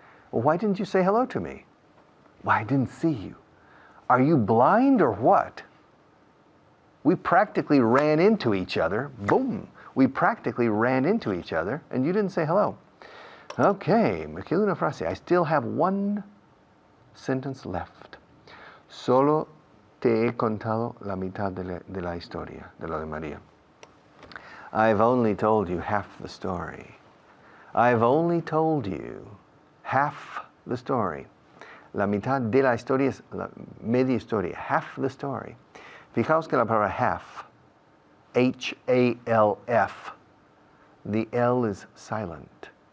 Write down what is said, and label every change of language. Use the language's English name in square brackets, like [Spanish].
[English] Well, why didn't you say hello to me? Why, I didn't see you. Are you blind or what? We practically ran into each other. Boom. We practically ran into each other, and you didn't say hello. Okay, [Spanish] me queda una frase. [English] I still have one sentence left. [Spanish] Solo te he contado la mitad de la historia, de lo de María. [English] I've only told you half the story. I've only told you half the story. [Spanish] La mitad de la historia es la media historia, [English] half the story. [Spanish] Fijaos que la palabra half, H-A-L-F, [English] the L is silent.